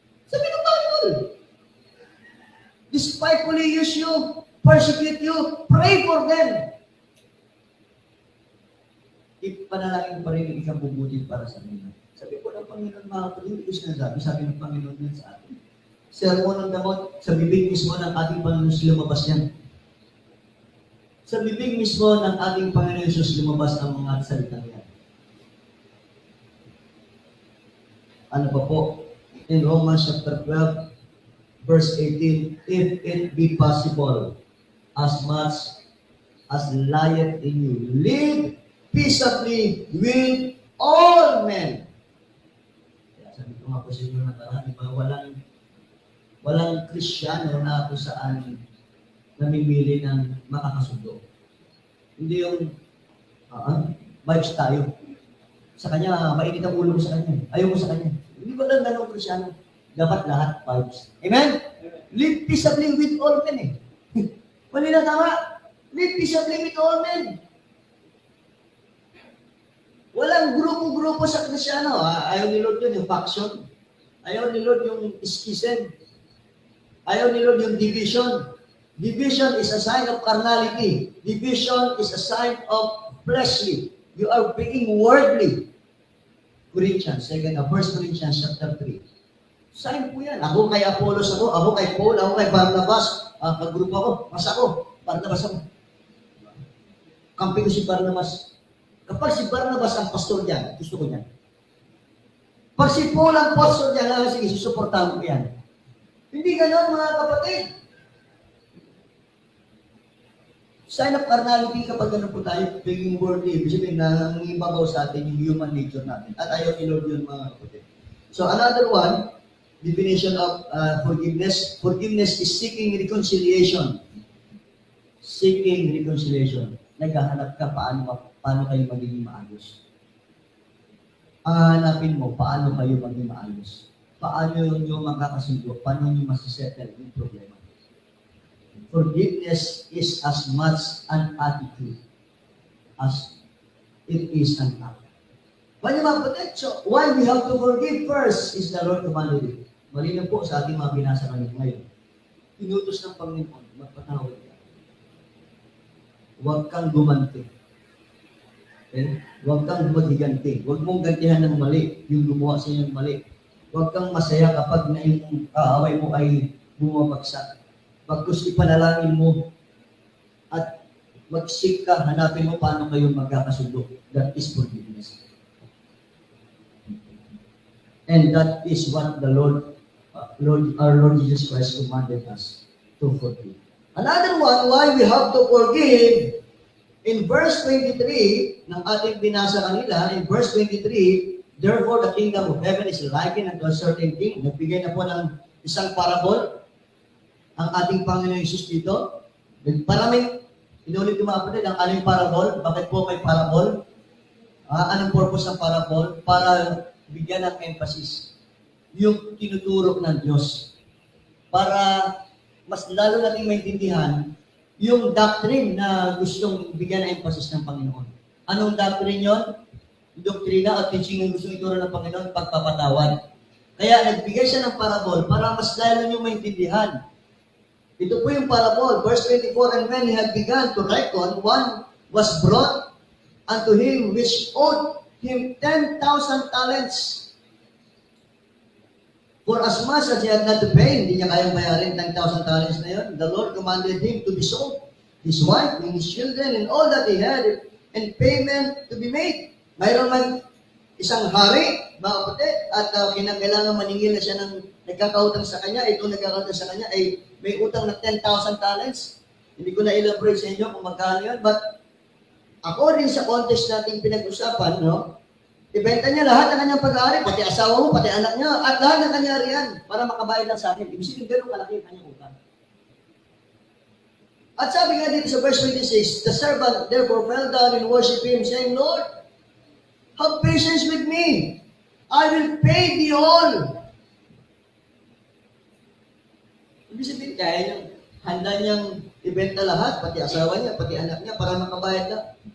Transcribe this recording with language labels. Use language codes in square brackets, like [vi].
[tl] Sabi ng [en] Bible, despitefully use you, persecute you, pray for them. [tl] Ipanalangin pa rin ang isang bubuti para sa kanila. Sabi po ng Panginoon, mga kapatid, ito sinasabi, sabi ng Panginoon din sa atin. Sermon ng damot, sa bibig mismo ng ating Panginoon lumabas yan. Sa bibig mismo ng ating Panginoon Jesus lumabas ang mga salitang yan. Ano pa po? [en] In Romans chapter 12, verse 18, if it be possible, as much as lieth in you, live peaceably with all men. [tl] Kaya sabi ko nga po sa inyo nakaraan, walang Kristiyano na kung saan namimili ng makakasundo. Hindi yung vibes tayo. Sa kanya, mainit ang ulo mo sa kanya. Ayaw mo sa kanya. Hindi ba lang ganun Kristiyano? Dapat lahat vibes. Amen? [en] Live peaceably with all men eh. [tl] Mali na tama. [en] Live peaceably with all men. [tl] Walang grupo-grupo sa Kristiyano. Ayaw ni Lord yun, yung faction. Ayaw ni Lord yung schism. Ayaw ni Lord yung division. [en] Division is a sign of carnality. Division is a sign of fleshly. You are being worldly. Corinthians, 1 Corinthians chapter 3. Sign po yan. [tl] Ako kay Apollos ako kay Paul, ako kay Barnabas. Kagrupo ako, mas ako, Barnabas ako. Kampi ko si Barnabas. Kapag si Barnabas ang pastor niyan, gusto ko niyan. Pag si Paul ang pastor niyan, sige, susuportahan ko yan. Hindi ganon mga kapatid. [en] Sign of carnality [tl] kapag gano'n po tayo, being worldly, ibig sabihin na nangibabaw sa atin yung human nature natin. At ayaw ni Lord yun mga kapatid. [en] So another one, definition of forgiveness. Forgiveness is seeking reconciliation. Seeking reconciliation. [tl] Naghahanap ka paano kayo magiging maayos. Hanapin mo paano kayo maging maayos. Paano yung makakasundo, paano yung masisettle yung problema. [en] Forgiveness is as much an attitude as it is an act. Why we have to forgive first is the Lord commanded it. [tl] Malinaw po sa ating mga binasa kanina ngayon. Inutos ng Panginoon, magpatawad ka. Huwag kang gumanti. Okay? Huwag kang maghiganti. Huwag mong gantihan ng mali, yung gumawa sa iyo ng mali. Huwag kang masaya kapag na yung kaaway mo ay bumabagsak. Pagkus ipanalangin mo at mag-seek ka, hanapin mo paano kayo magkakasundo. [en] That is forgiveness. And that is what the our Lord Jesus Christ commanded us to forgive. Another one, why we have to forgive, in verse 23, [tl] ng ating binasa kanila, [en] in verse 23, therefore the kingdom of heaven is likened unto a certain king. [tl] Nagbigay na po ng isang parable ang ating Panginoon Jesus dito. Maraming, inulit ko mga kapatid, ang anong parable? Bakit po may parable? Anong purpose ng parable? Para bigyan ng emphasis. yung tinuturo ng Diyos para mas lalo nating maintindihan yung doctrine na gustong bigyan ng emphasis ng Panginoon. Anong doctrine yon? Doktrina at teaching ng gustong ituro ng Panginoon, pagpapatawad. Kaya nagbigay siya ng parable para mas lalo nyo maintindihan. Ito po yung parable, [en] verse 24, and when he had begun to reckon, one was brought unto him which owed him 10,000 talents. For as much as he had not to pay, [tl] hindi niya kayang bayarin 10,000 talents na yun. [en] The Lord commanded him to be sold, his wife and his children and all that he had, and payment to be made. [tl] Mayroon man isang hari, mga kapatid, at kinakailangan maningil na siya ng nagkakautang sa kanya. Itong nagkakautang sa kanya ay may utang na 10,000 talents. Hindi ko na elaborate sa inyo kung magkano yun. But according sa context natin pinag-usapan, no, ibenta niya lahat ng kanyang pag-aari, pati asawa mo, pati anak niya, at lahat ng kanyang ariyan para makabayad lang sa akin. Ibig sabihin, ganun kalaki ang kanyang utang. At sabi nga dito sa [en] verse 26, the servant therefore fell down and worshiped him, saying, Lord, have patience with me. I will pay thee all. [tl] Ibig sabihin, kaya niyang handa niyang ibenta lahat, pati asawa niya, pati anak niya, para makabayad lang.